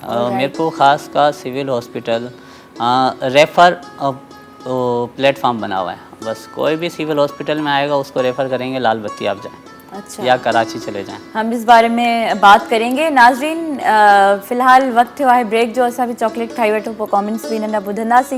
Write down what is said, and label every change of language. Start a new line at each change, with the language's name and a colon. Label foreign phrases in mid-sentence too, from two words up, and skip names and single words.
Urdu: میرپور خاص کا
English: civil hospital refer platform
Urdu: بنا ہوا ہے، بس کوئی بھی
English: civil hospital
Urdu: میں آئے گا اس کو ریفر کریں گے لال بتی آپ جائیں अच्छा یا کراچی چلے جائیں. ہم اس بارے میں بات کریں گے.
Sindhi: नाज़रीन फ़िलहाल वक्त थियो आहे ब्रेक जो, असां भी चॉकलेट खाई वठूं, पोइ कमेंट्स भी नंढा ॿुधंदासीं।